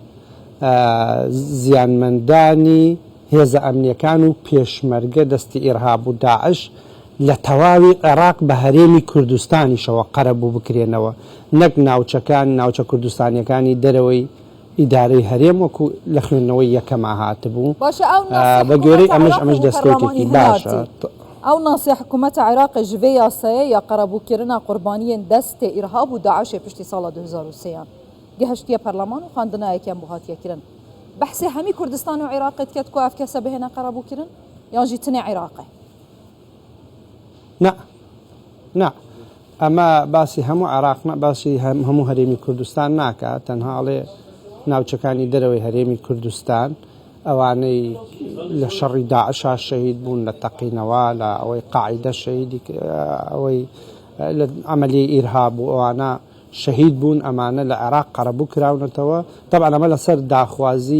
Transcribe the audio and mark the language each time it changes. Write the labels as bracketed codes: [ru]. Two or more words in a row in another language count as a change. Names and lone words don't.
[ckb] زیانمەندانی هێزە ئەمنیەکان و پێشمەرگە دەستی ئیرهاب و داعش لە تەواوی عێراق بە هەرێمی کوردستانیشەوە قەرەبوو بکرێنەوە نەک ناوچە کوردستانیەکانی دەرەوەی ئیدارەی هەرێم وەکو لە خوێندنەوەی یەکەما هاتبوو بە گوێرەی ئەمەش دەستکەوتێکی باشە. ئەو ناسی حکوومەتە عێراقی [ku] ji vê yasayê ya qerebûkirina qurbaniyên destê îrhab û daişê piştî sala 2003 gihiştiye Perleman û xwandina yekem bû hatiye kirin. Behsê hemî Kurdistan û Iraqê dike ku ev kese bihêne qerebûkirin yan jî tinê Iraqê? [ckb] Ne ئەمە باسی هەموو عێراق باسی هەموو هەرێمی کوردستان ناکات تەنهاڵێ ناوچەکانی دەرەوەی هەرێمی کوردستان ئەوانەی لە شەڕی داعشا شەهید بوون لە تەقینەوە لە ئەوەی قاعیدە شەهیدی ئەوەی لە ئەمەلی ئیرهاب و ئەوانە شەهید بوون ئەمانە لە عێراق قەرەبوو کراونەتەوە طبعا ئەمە لەسەر داخوازی